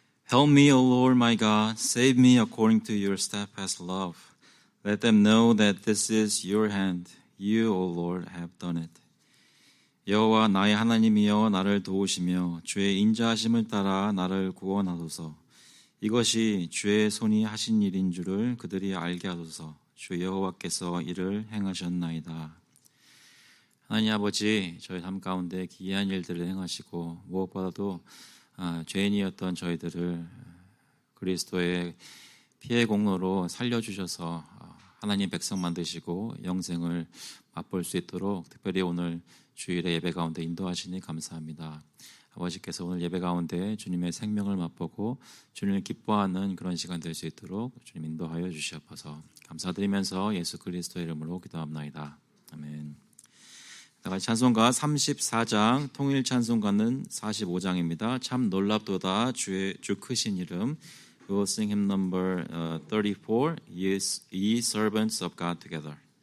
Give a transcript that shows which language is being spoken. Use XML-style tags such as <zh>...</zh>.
<en>Help me, O Lord my God, save me according to your steadfast love. Let them know that this is your hand. You, O Lord, have done it.</en> <ko>여호와 나의 하나님이여 나를 도우시며 주의 인자하심을 따라 나를 구원하소서. 이것이 주의 손이 하신 일인 줄을 그들이 알게 하소서. 주 여호와께서 이를 행하셨나이다. 하나님 아버지, 저희 삶 가운데 기이한 일들을 행하시고 무엇보다도 죄인이었던 저희들을 그리스도의 피의 공로로 살려주셔서 하나님 백성 만드시고 영생을 맛볼 수 있도록 특별히 오늘 주일의 예배 가운데 인도하시니 감사합니다. 아버지께서 오늘 예배 가운데 주님의 생명을 맛보고 주님을 기뻐하는 그런 시간 될 수 있도록 주님 인도하여 주시옵소서. 감사드리면서 예수 그리스도의 이름으로 기도합나이다. 아멘. 다같이 찬송가 34장, 통일 찬송가는 45장입니다. 참 놀랍도다 주 크신 이름.</ko> <en>We will sing hymn number 34, Ye servants of God together.</en>